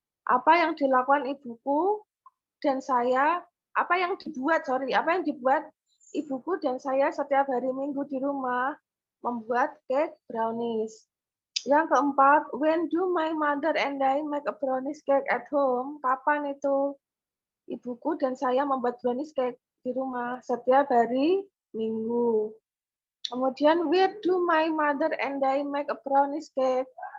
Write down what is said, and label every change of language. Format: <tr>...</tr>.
<id>Apa yang dilakukan ibuku dan saya, apa yang dibuat ibuku dan saya setiap hari Minggu di rumah? Membuat cake brownies. Yang keempat,</id> <en>when do my mother and I make a brownies cake at home?</en> <id>Kapan itu ibuku dan saya membuat brownies cake di rumah? Setiap hari Minggu. Kemudian,</id> <en>where do my mother and I make a brownies cake?</en>